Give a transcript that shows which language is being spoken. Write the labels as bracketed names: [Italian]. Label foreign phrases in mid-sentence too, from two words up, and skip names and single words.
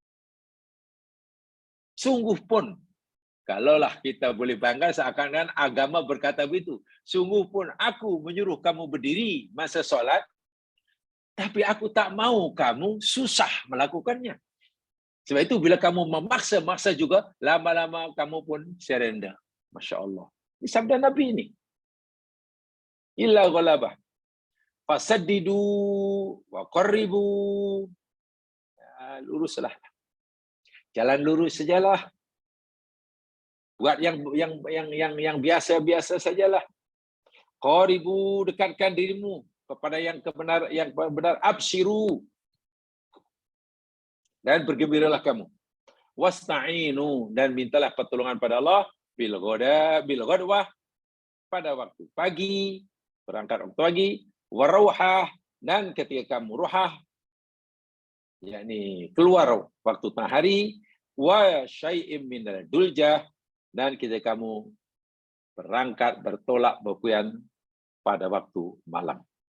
[Malay] Sungguh pun, kalaulah kita boleh bangga seakan-akan agama berkata begitu. Sungguh pun aku menyuruh kamu berdiri masa solat, tapi aku tak mau kamu susah melakukannya. Sebab itu bila kamu memaksa juga, lama-lama kamu pun surrender. [Arabic] ما شاء الله. [Malay] Ini sabda Nabi ini. [Arabic] إلا غلبة. فسددوا وقاربوا. [Malay] Luruslah. Jalan lurus sajalah. Buat yang biasa-biasa sajalah. Qaribu, dekatkan dirimu kepada yang benar. [Arabic] أبشروا. [Malay] Dan bergembiralah kamu. Wasta'inu, dan mintalah pertolongan pada Allah [Arabic] بالغدوة, [Malay] pada waktu pagi, berangkat waktu pagi, warauhah, dan ketika kamu ruhah, yakni keluar waktu tengah hari, [Arabic] وشيء من الدلجة, [Malay] dan ketika kamu berangkat bertolak berpuyan pada waktu malam.